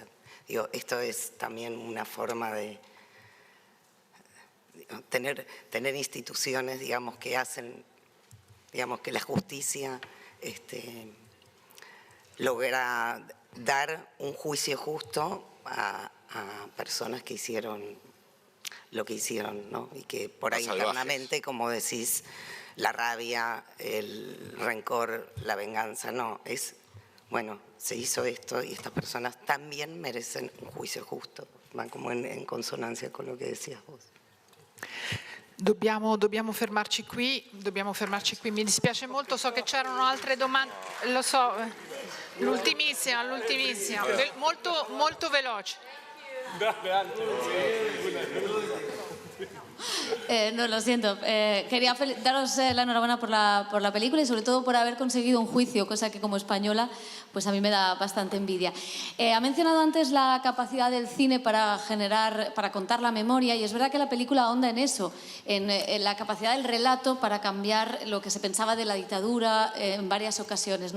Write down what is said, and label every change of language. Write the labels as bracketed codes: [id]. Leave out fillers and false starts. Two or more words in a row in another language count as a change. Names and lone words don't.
[es] Digo, esto es también una forma de tener instituciones, digamos, que hacen, digamos, que la justicia logra dar un juicio justo a personas que hicieron lo que hicieron, ¿no? Y que por ahí internamente, como decís, la rabia, el rencor, la venganza, no, es, bueno, se hizo esto y estas personas también merecen un juicio justo. Van como en consonancia con lo che decías vos. [it] Dobbiamo fermarci qui, mi dispiace molto, so che c'erano altre domande, lo so, l'ultimissima, molto veloce. [es] No, lo siento. Quería daros la enhorabuena por la película y sobre todo por haber conseguido un juicio, cosa que como española pues a mí me da bastante envidia. Ha mencionado antes la capacidad del cine para contar la memoria, y es verdad que la película ahonda en eso, en la capacidad del relato para cambiar lo que se pensaba de la dictadura en varias ocasiones, ¿no?